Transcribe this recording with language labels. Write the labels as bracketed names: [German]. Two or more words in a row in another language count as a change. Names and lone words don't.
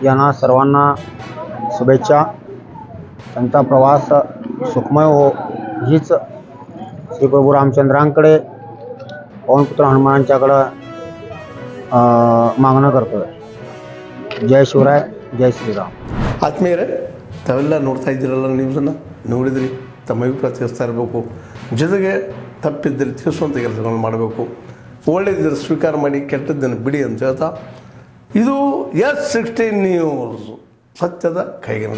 [Marathi] यांना सर्वांना शुभेच्छा. त्यांचा प्रवास सुखमय हो हीच श्री प्रभू रामचंद्रांकडे पवनपुत्र हनुमानांच्याकडं मागणं करतो आहे. जय शिवराय, जय ಶ್ರೀರಾಮ್. [Kannada] ಆತ್ಮೀಯರೇ, ತಾವೆಲ್ಲ ನೋಡ್ತಾ ಇದ್ದೀರಲ್ಲ, ನ್ಯೂಸನ್ನು ನೋಡಿದ್ರಿ. ತಮ್ಮ ಅಭಿಪ್ರಾಯ ತಿಳಿಸ್ತಾ ಇರಬೇಕು. ಜೊತೆಗೆ ತಪ್ಪಿದ್ದಲ್ಲಿ ತಿಳಿಸುವಂಥ ಕೆಲಸಗಳನ್ನು ಮಾಡಬೇಕು. ಒಳ್ಳೆಯದಿದ್ದರೆ ಸ್ವೀಕಾರ ಮಾಡಿ, ಕೆಟ್ಟದ್ದನ್ನು ಬಿಡಿ ಅಂತ ಹೇಳ್ತಾ, ಇದು S16 ನ್ಯೂಸ್, ಸತ್ಯದ ಕೈಗನ್ನಡಿ.